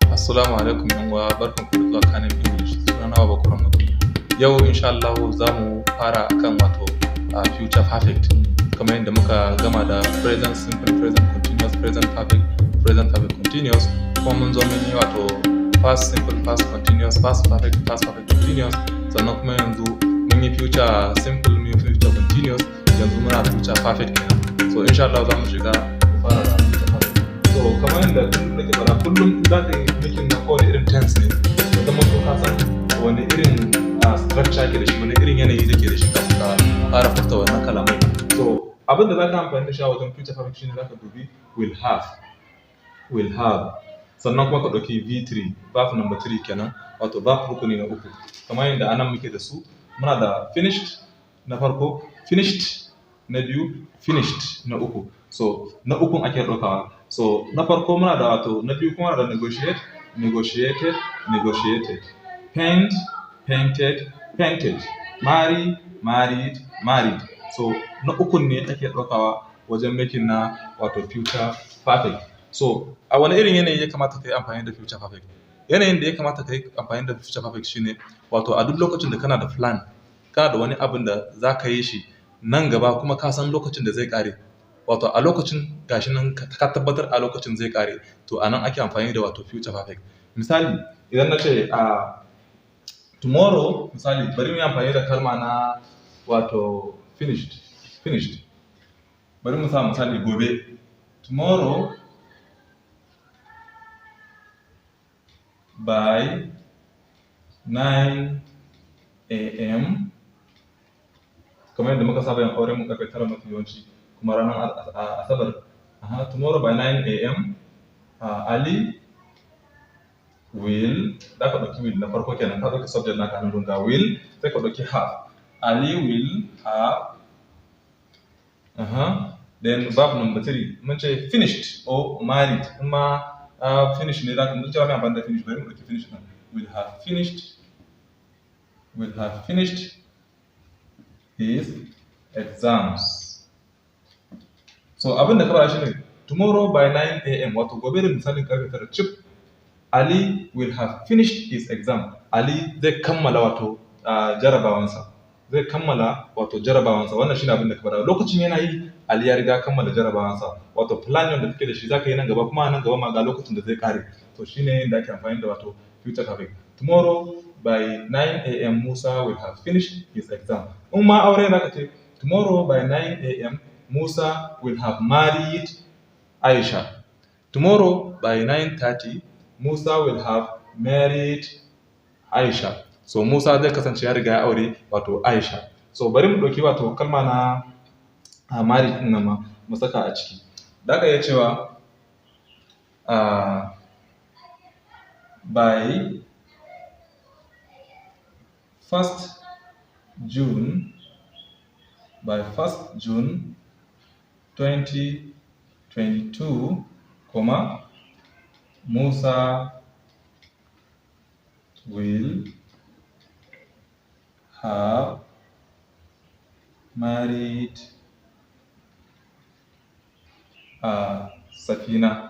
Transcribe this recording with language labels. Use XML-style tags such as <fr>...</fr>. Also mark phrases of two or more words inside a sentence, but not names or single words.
<ha>Assalamu alaikum yan uwa, barkanku da zuwa Kanin English. Sunana Babakar Mutum. Yau insha Allah za mu fara akan</ha> <en>future perfect.</en> <ha>Kamar yadda muka gama da</ha> <en>present simple, present continuous, present perfect continuous.</en> <ha>Kuma mun zo mun yi</ha> <en>past simple, past continuous, past perfect continuous.</en> <ha>Sannan kuma yanzu mun yi</ha> <en>future simple,</en> <ha>mun yi</ha> <en>future continuous.</en> <ha>Yanzu muna</ha> <en>future perfect</en> <ha>kenan. So insha Allah za mu shiga fara da</ha> <en>future perfect.</en> <ha>So kamar yadda nake fara kullum za ka yi making na kowane irin tense ne, ya zama to ka san wani irin structure ke da shi, wani irin yanayi da ke da shi kafin ka fara furta wannan kalamai. So abin da za ka amfani da shi a wajen</ha> <en>future perfect</en> <ha>shine za ka dubi</ha> <en>will have,</en> <ha>sannan kuma ka ɗauki</ha> <en>V3 verb number 3</en> <ha>kenan, wato verb rukuni na uku. Kamar yadda anan muke da su, muna da finished na farko, finished na biyu, finished na uku. So na ukun ake ɗaukawa. So na farko muna da na biyu kuma da</ha> <en>negotiate, negotiated, paint, painted, painted, marry, married, married.</en> <ha>So na ukun ne ake ɗaukawa wajen making na</ha> <en>future perfect.</en> <ha>So a wani irin yanayi ya kamata ka yi amfani da</ha> <en>future perfect?</en> <ha>Yanayin da ya kamata ka yi amfani da</ha> <en>future perfect</en> <ha>shine a duk lokacin da kana da plan, kana da wani abin da za ka yi shi nan gaba kuma ka san lokacin da zai ƙare. A lokacin gashi nan ka tabbatar a lokacin zai ƙare, to a nan ake amfani da</ha> <en>future perfect.</en> <ha>Misali idan na ce tomorrow, misali bari mu yi amfani da kalma na finished. Bari mu sa misali gobe.</ha> <en>Tomorrow by 9 a.m.</en> <ha>kamar yadda muka saba yin aure mu karfe 9 mafi yawanci, kuma ranar asabar.</ha> <en>Tomorrow by 9 a.m. Ali will, da ka ɗauki will na farko kenan, ka ɗauki subject na kanin dunga will, sai ka ɗauki have. Ali will have, then verb number 3</en> <ha>mun ce</ha> <en>finished or married.</en> <ha>Kuma finish ne, da ka mun ce wani abin da finish, bari mu ɗauki finish nan.</ha> <en>Will have finished his exams.</en> <ha>So abin da ka fara shi ne</ha> <en>tomorrow by 9 a.m.</en> <ha>wato gobe da misalin karfe 9 chip,</ha> <en>Ali will have finished his exam.</en> <ha>Ali zai kammala jarabawansa. Wannan shine abin da ka fara. Lokacin yana yi, Ali ya riga kammala jarabawansa. Plan da kake da shi zaka yi nan gaba, kuma nan gaba ma ga lokacin da zai kare. To shine da ake amfani da</ha> <en>future perfect. Tomorrow by 9 a.m. Musa will have finished his exam.</en> <ha>In ma aure zaka ce</ha> <en>tomorrow by 9 a.m. Musa will have married Aisha. Tomorrow by 9:30 Musa will have married Aisha.</en> <ha>So Musa zai kasance ya riga ya aure Aisha. So bari mu ɗauki kalma na married ɗin nan ma mu saka a ciki. Da ka iya cewa</ha> <en>by 1st June 2022, Musa will have married Safina.</en>